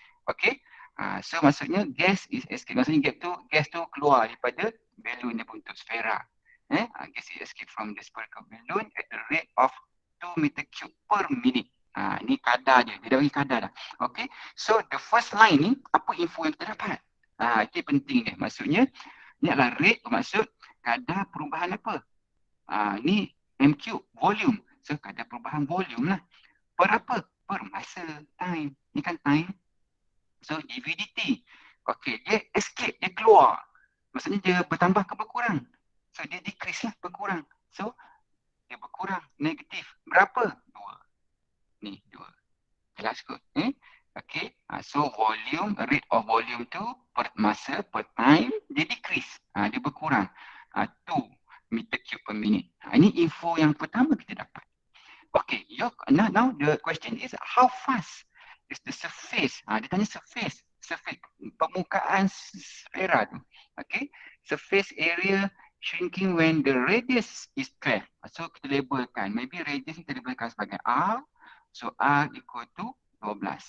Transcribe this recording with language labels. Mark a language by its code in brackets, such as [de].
[ms] Okay, so maksudnya gas [en] is escape, [ms] maksudnya gas tu keluar daripada balloon yang bentuk sfera. [en] Gas is escape from the spherical balloon at the rate of 2 meter cube per minute. [ms] Ni kadar dia dah bagi kadar dah. [en] Okay, so the first line [ms] ni, apa info yang kita dapat? Itu penting dia. Maksudnya, ni adalah rate bermaksud kadar perubahan apa? Ni M cube, volume. So, kadar perubahan volume lah. Per apa? Per masa, [en] time. [ms] Ni kan time. So, dV/dt. Okay, dia escape, dia keluar. Maksudnya dia bertambah ke berkurang? So, dia decrease lah, berkurang. So, dia berkurang, negatif. Berapa? 2. Ni, 2. Jelas kot, [en] Okay, so volume, rate of volume [ms] tu per masa, [en] per time, [ms] dia decrease, dia berkurang. [en] 2 meter cube per minute. [ms] Ini info yang pertama kita dapat. [en] Okay, now the question is how fast is the surface? [ms] Dia tanya surface permukaan sfera tu. [en] Okay, surface area shrinking when the radius is 12. [ms] So kita labelkan, maybe radius kita labelkan sebagai R. [en] So R equal to 12.